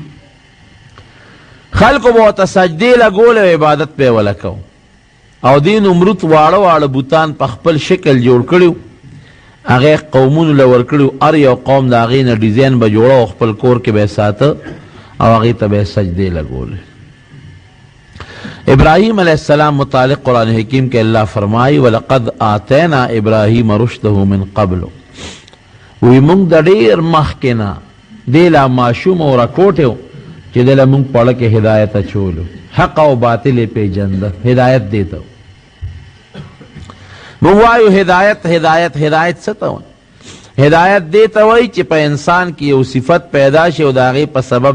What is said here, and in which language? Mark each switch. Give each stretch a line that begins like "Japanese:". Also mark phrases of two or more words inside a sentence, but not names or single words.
Pashto: خلکو به ورته سجدې لګولې و عبادت به یې ولکو او دې نمرود واړه واړه بوتان په خپل شکل جوړ کړي و هغې قومونو له ورکړي و هر یو قوم د هغې نه ډیزاین به جوړه او خپل کور کې به یې ساته او هغې ته به یې سجدې لګولې ابراہیم
Arabic: علیہ السلام
Urdu: متعلق قرآن حکیم کے اللہ فرمائی
Arabic: وَلَقَدْ آتَيْنَا إِبْرَاهِيمَ رُشْدَهُ مِنْ قَبْلُ
Pashto: وی مونږ د ډېر مخکې نه دې لا ماشوم او راکوټ و چې دې له مونږ پړه کې هدایت اچولو حق او باطل یې پیژنده هدایت دې ته مونږ وایو هدایت هدایت هدایت څه ته وایي هدایت دې ته وایي چې په انسان کې یو صفت پیدا شي او د هغې په سبب